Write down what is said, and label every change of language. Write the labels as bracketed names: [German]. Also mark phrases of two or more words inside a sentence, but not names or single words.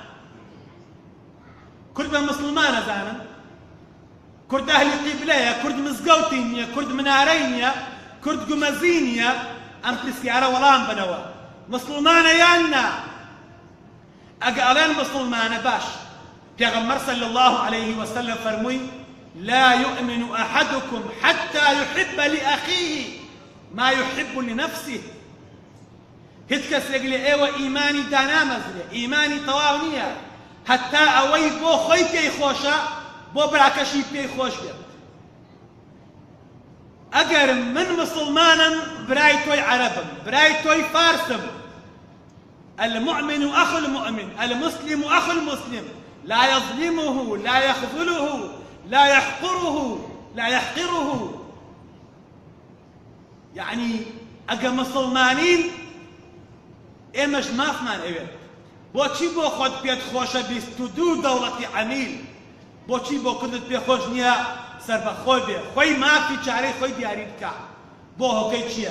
[Central Kurdish] کورد بە موسڵمانە زانن؟ کورد ئەهلی قیبلەیە؟ کورد مزگەوتی نییە؟ کورد منارەی نییە؟ کورد گومەزی نییە؟ ئەم پرسیارە وەڵام بنەوە. موسڵمانە یان نا؟ ئەگە ئەڵێن موسڵمانە باش. پێغەمبەر [Arabic] صلی الله عليه وسلم [Central Kurdish] فەرمووی [Arabic] لا يؤمن أحدكم حتى يحب لأخيه ما يحب لنفسه. [Central Kurdish] هیچ کەسێک لە ئێوە ئیمانی دانامەزرێ، ئیمانی تەواو نییە هەتا ئەوەی بۆ خۆی پێی خۆشە بۆ براکەشی پێی خۆش بێت. ئەگەر من مسلمانم برای تۆی عەرەبم، برای تۆی فارسم، [Arabic] المؤمن أخو المؤمن، المسلم أخو المسلم، لا يظلمه، لا يخذله، لا يحقره، لا يحقره. [Central Kurdish] يعني ئەگە مسلمانین ئێمەش مافمان ئەوێت. بۆچی بۆ خۆت پێت خۆشە 22 دەوڵەتی عەمیل؟ بۆچی بۆ کوردت پێخۆش نییە سەربەخۆ بێ، خۆی مافی چارەی خۆی دیاری بکە؟ بۆ هۆکەی چییە؟